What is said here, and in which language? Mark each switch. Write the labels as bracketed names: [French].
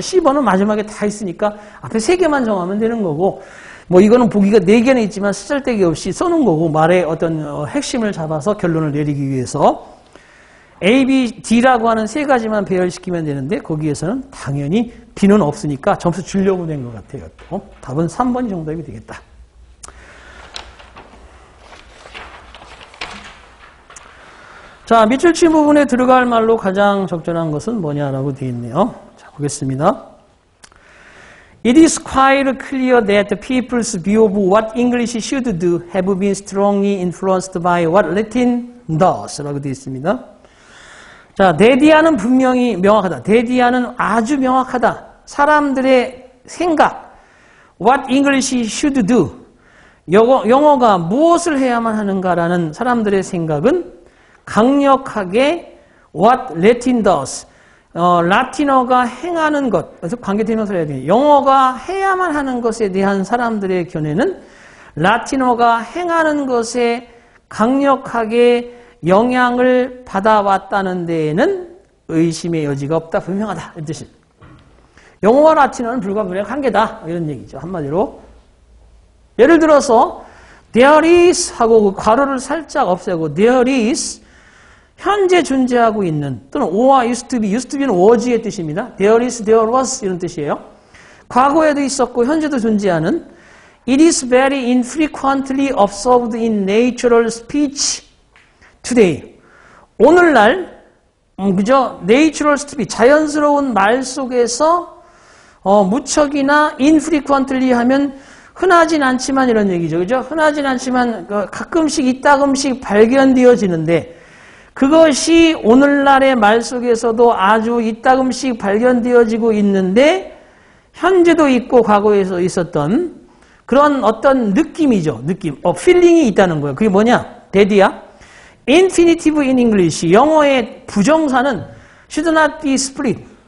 [Korean] C번은 마지막에 다 있으니까 앞에 3개만 정하면 되는 거고, 이거는 보기가 4개는 있지만 쓰잘데기 없이 써놓은 거고, 말의 어떤 핵심을 잡아서 결론을 내리기 위해서 A, B, D라고 하는 3가지만 배열시키면 되는데 거기에서는 당연히 B는 없으니까 점수 주려고 낸 것 같아요. 답은 3번이 정답이 되겠다. 자, 밑줄 친 부분에 들어갈 말로 가장 적절한 것은 뭐냐라고 되어 있네요. 자, 보겠습니다. [English] It is quite clear that the people's view of what English should do have been strongly influenced by what Latin does [Korean] 라고 되어 있습니다. 자, 데디아는 분명히 명확하다. 데디아는 아주 명확하다. 사람들의 생각, [English] what English should do, [Korean] 영어가 무엇을 해야만 하는가라는 사람들의 생각은 강력하게 [English] what Latin does, [Korean] 라틴어가 행하는 것, 그래서 관계대명사를 해야 돼요. 영어가 해야만 하는 것에 대한 사람들의 견해는 라틴어가 행하는 것에 강력하게 영향을 받아왔다는 데에는 의심의 여지가 없다, 분명하다 이런 뜻입니다. 영어와 라틴어는 불가분의 관계다 이런 얘기죠. 한마디로 예를 들어서 there is 하고 그 괄호를 살짝 없애고 there is, 현재 존재하고 있는, 또는 O와 used to be는 was의 뜻입니다. [English] There is, there was [Korean] 이런 뜻이에요. 과거에도 있었고 현재도 존재하는 [English] It is very infrequently observed in natural speech today. [Korean] 오늘날 그죠? Natural speech, 자연스러운 말 속에서 무척이나 infrequently 하면 흔하진 않지만 이런 얘기죠. 그죠? 흔하진 않지만 가끔씩 이따금씩 발견되어지는데 그것이 오늘날의 말 속에서도 아주 이따금씩 발견되어지고 있는데 현재도 있고 과거에서 있었던 그런 어떤 느낌이죠. 느낌. feeling이 있다는 거예요. 그게 뭐냐? 데디야. [English] infinitive in English. [Korean] 영어의 부정사는 [English] should not be split.